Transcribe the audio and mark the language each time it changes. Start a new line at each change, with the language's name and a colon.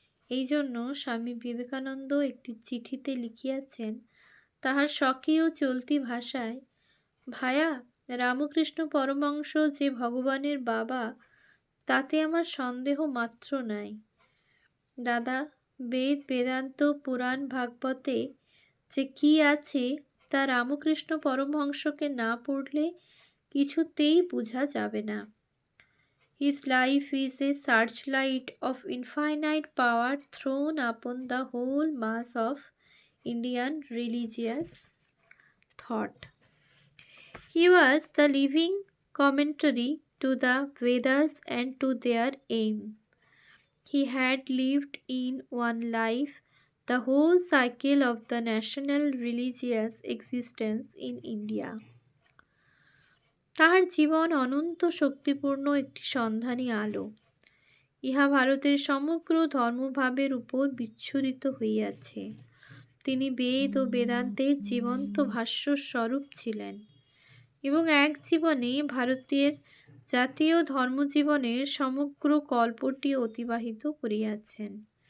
Bangla: এই জন্য স্বামী বিবেকানন্দ একটি চিঠিতে লিখিয়াছেন তাহার স্বকীয় চলতি ভাষায়, ভায়া, রামকৃষ্ণ পরমহংস যে ভগবানের বাবা, তাতে আমার সন্দেহ মাত্র নাই। দাদা, বেদ, বেদান্ত, পুরাণ, ভাগবতে যে কি আছে তা রামকৃষ্ণ পরমহংসকে না পড়লে কিছুতেই বুঝা যাবে না।
English: His life is a searchlight of infinite power thrown upon the whole mass of Indian religious thought. He was the living commentary to the Vedas and to their aim. He had lived in one life the whole cycle of the national religious existence in India.
Bangla: তাহার জীবন অনন্ত শক্তিপূর্ণ একটি সন্ধানী আলো। ইহা ভারতের সমগ্র ধর্মভাবের উপর বিচ্ছুরিত হইয়াছে। তিনি বেদ ও বেদান্তের জীবন্ত ভাষ্য স্বরূপ ছিলেন এবং এক জীবনে ভারতের জাতীয় ধর্মজীবনের সমগ্র কল্পটি অতিবাহিত করিয়াছেন।